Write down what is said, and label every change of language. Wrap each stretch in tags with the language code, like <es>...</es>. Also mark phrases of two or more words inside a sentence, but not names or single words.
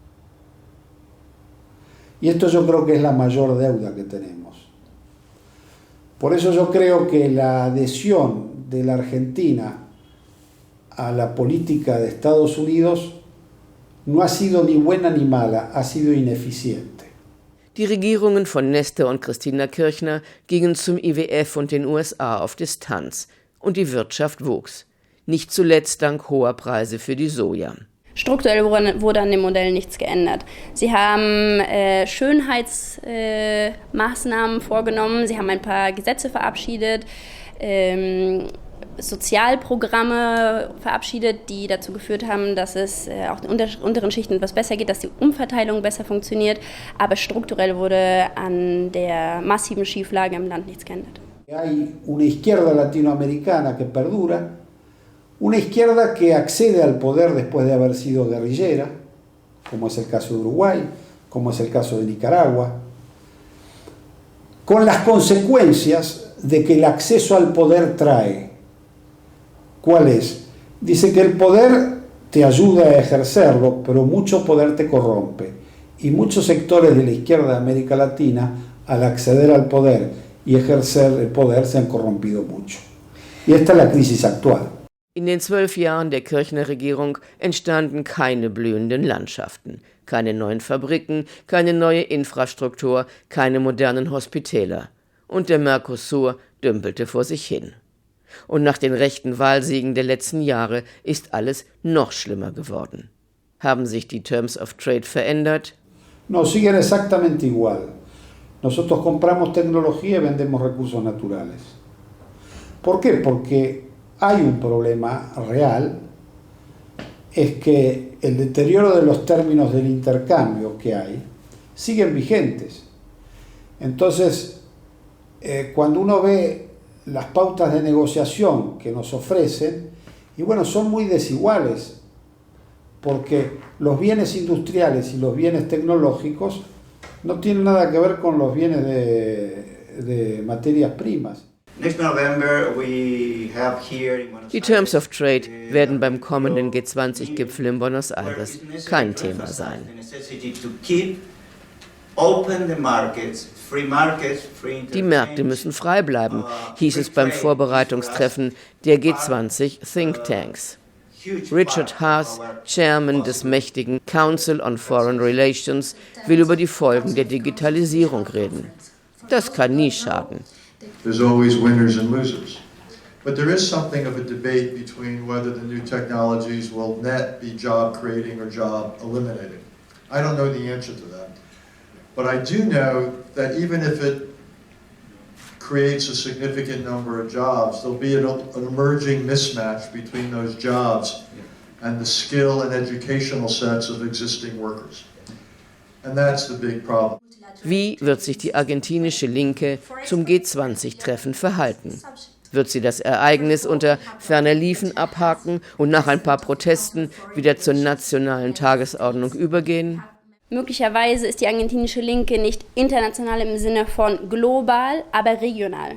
<es>Y esto yo creo que es la mayor deuda que tenemos. Por eso yo creo que la adhesión de la Argentina a la política de Estados Unidos no ha sido ni buena ni mala, ha sido ineficiente.</es> <de>Die Regierungen von Nestor und Christina Kirchner gingen zum IWF und den USA auf Distanz und die Wirtschaft wuchs. Nicht zuletzt dank hoher Preise für die Soja. Strukturell wurde an dem Modell nichts geändert. Sie haben Schönheitsmaßnahmen vorgenommen, sie haben ein paar Gesetze verabschiedet, Sozialprogramme verabschiedet, die dazu geführt haben, dass es auch den unteren Schichten etwas besser geht, dass die Umverteilung besser funktioniert. Aber strukturell wurde an der massiven Schieflage im Land nichts geändert.</de> <es>Hay una izquierda latinoamericana que perdura, una izquierda que accede al poder después de haber sido guerrillera, como es el caso de Uruguay, como es el caso de Nicaragua, con las consecuencias de que el acceso al poder trae. ¿Cuál es? Dice que el poder te ayuda a ejercerlo, pero mucho poder te corrompe. Y muchos sectores de la izquierda de América Latina, al acceder al poder y ejercer el poder, se han corrompido mucho. Y esta es la crisis actual.</es> <de>In den 12 Jahren der Kirchner-Regierung entstanden keine blühenden Landschaften, keine neuen Fabriken, keine neue Infrastruktur, keine modernen Hospitäler. Und der Mercosur dümpelte vor sich hin. Und nach den rechten Wahlsiegen der letzten Jahre ist alles noch schlimmer geworden. Haben sich die</de> <en>Terms of Trade</en> <de>verändert?</de> <es>No, siguen exactamente igual. Nosotros compramos tecnología y vendemos recursos naturales. ¿Por qué? Porque hay un problema real, es que el deterioro de los términos del intercambio que hay siguen vigentes. Entonces, cuando uno ve las pautas de negociación que nos ofrecen, y bueno, son muy desiguales, porque los bienes industriales y los bienes tecnológicos no tienen nada que ver con los bienes de materias primas.</es> <de>Die</de> <en>Terms of Trade</en> <de>werden beim kommenden G20-Gipfel in Buenos Aires kein Thema sein. Die Märkte müssen frei bleiben, hieß es beim Vorbereitungstreffen der G20</de> <en>Think Tanks.</en> <de>Richard Haas, Chairman des mächtigen Council on Foreign Relations, will über die Folgen der Digitalisierung reden. Das kann nie schaden.</de> <en>There's always winners and losers. But there is something of a debate between whether the new technologies will net be job creating or job eliminating. I don't know the answer to that. But I do know that even if it creates a significant number of jobs, there'll be an emerging mismatch between those jobs and the skill and educational sets of existing workers. And that's the big problem.</en> <de>Wie wird sich die argentinische Linke zum G20-Treffen verhalten? Wird sie das Ereignis unter ferner Liefen abhaken und nach ein paar Protesten wieder zur nationalen Tagesordnung übergehen? Möglicherweise ist die argentinische Linke nicht international im Sinne von global, aber regional.</de>